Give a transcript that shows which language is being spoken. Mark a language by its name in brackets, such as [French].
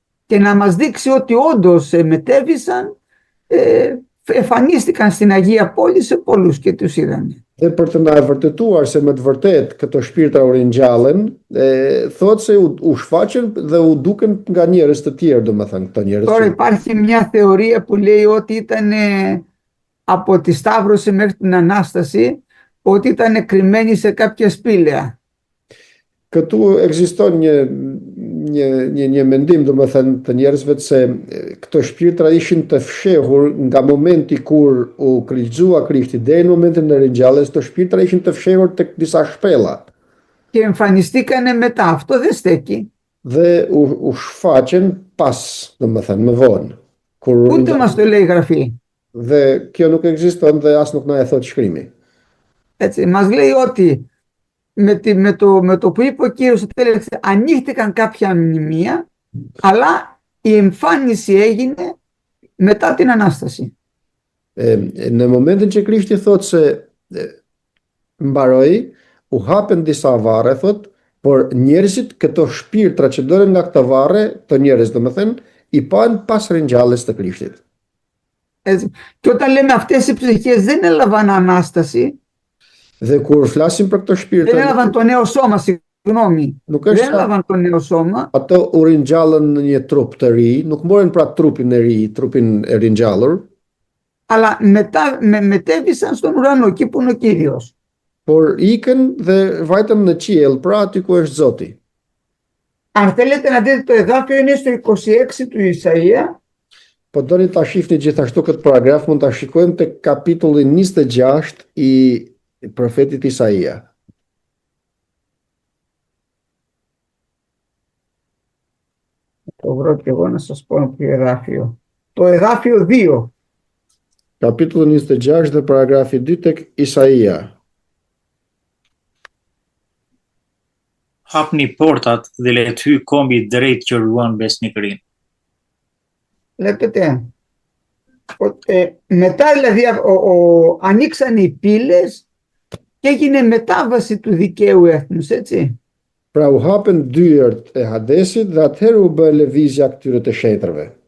[Greek] Και να μας δείξει ότι όντως μετέβησαν, εμφανίστηκαν στην Αγία Πόλη σε πολλούς και τους είδανε. [Albanian] Dhe për të na vërtetuar se me të vërtet këto shpirtra u ringjallën, thot se u shfaqën dhe u duken nga njerëz të tjerë, domethënë këto njerëz. [Greek] Τώρα υπάρχει μια θεωρία που λέει ότι ήταν από τη Σταύρωση μέχρι την Ανάσταση, ότι ήταν κρυμμένοι σε κάποια σπήλαια. [Albanian] Këtu ekziston një mendim domethënë të njerëzve se këto shpirtra ishin të fshehur nga momenti kur u kryqëzua Krishti deri në momentin e ringjalljes, këto shpirtra ishin të fshehur tek disa shpella. [Greek] Και εμφανιστήκανε μετά. Αυτό δεν στέκει. [Albanian] Dhe u shfaqen pas, domethënë më vonë. [Greek] Ούτε μας το λέει η Γραφή. [Albanian] Dhe kjo nuk ekziston dhe as nuk na e thot shkrimi. [Greek] Έτσι, μας λέει ότι με το που είπε ο Κύριος ανοίχτηκαν κάποια μνημεία, αλλά η εμφάνιση έγινε μετά την Ανάσταση. [Albanian] Në momentin që Krishti thot se mbaroi, u hapen disa varre thot, por njerëzit këto shpirtra që dolën nga këto varre, të njerëz domethënë, i pan pas ringjalljes të Krishtit. [Greek] Και όταν λέμε αυτές οι ψυχές δεν έλαβαν Ανάσταση, [Albanian] Dhe kur flasim për këto shpirtra, [Greek] δεν έλαβαν το νέο σώμα, συγγνώμη. Δεν έλαβαν το νέο σώμα. [Albanian] Ato u ringjallën në një trup të ri, nuk morën pra trupin e ri, trupin e ringjallur. [Greek] Αλλά μετέβησαν στον ουρανό, εκεί που είναι ο Κύριος. [Albanian] Por ikën dhe vajtën në qiell, pra aty ku është Zoti. [Greek] Αν θέλετε να δείτε το εδάφιο, είναι στο 26 του Ισαΐα. [Albanian] Po doni ta shihni gjithashtu këtë paragraf, mund ta shikojmë tek kapitulli 26 i profetit Isaia. [Greek] το βρω και εγώ να σας πω ποιο εδάφιο. Το εδάφιο 2. [Albanian] Kapitulli 26 dhe paragrafi 2 tek Isaia. Hapni portat dhe le të hyjë kombi i drejtë që ruan besnikërinë. [Greek] Βλέπετε, μετά δηλαδή ανοίξαν οι πύλες και έγινε μετάβαση του δικαίου έθνους, έτσι. [Albanian] Pra u hapen dyert e Hadesit dhe atëherë u bë lëvizja këtyre të shetrëve.